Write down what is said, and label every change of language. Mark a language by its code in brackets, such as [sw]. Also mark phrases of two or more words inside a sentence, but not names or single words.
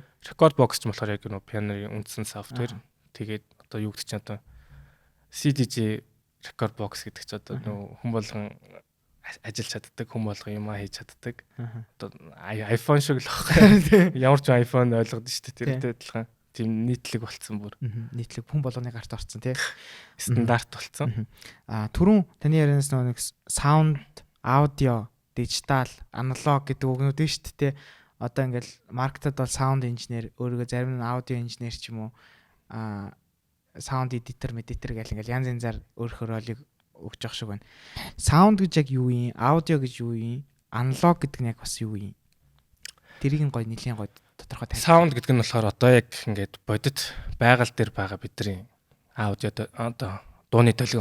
[mn] Record box ч болохоор яг нөө пианогийн үндсэн софтвер. Тэгээд одоо юу гэдэг чинь одоо CDJ record box гэдэг чинь одоо нөө хүн болгон ажиллаж чаддаг, хүн болгон юм хийж чаддаг. Одоо iPhone шиг л байхгүй. Ямар ч iPhone ойлгоод шүү дээ. Тэртэй адилхан тийм нийтлэг болцсон бүр. Нийтлэг хүн болгоны гарт орцсон тий. Стандарт болцсон. Түрүүн таны ярианаас нэг [en] sound, audio, digital, analog [mn] гэдэг үгнүүд нь шүү дээ. Одоо ингээл маркетад бол [en] sound engineer, [mn] өөрийгөө зарим нь [en] audio engineer [mn] ч юм уу [en] sound editor, meditator [mn] гэл ингээл янз янзаар өөрийнхөө ролыг өгч явах шиг байна. Sound гэж яг юу юм? Audio гэж юу юм? Analog гэдэг нь яг бас юу юм? Тэрийг нь гоё нэлийн гоё тодорхой тавь. Sound гэдэг нь болохоор одоо яг ингээд бодит байгаль дээр байгаа бидний аудио одоо дууны төлөв.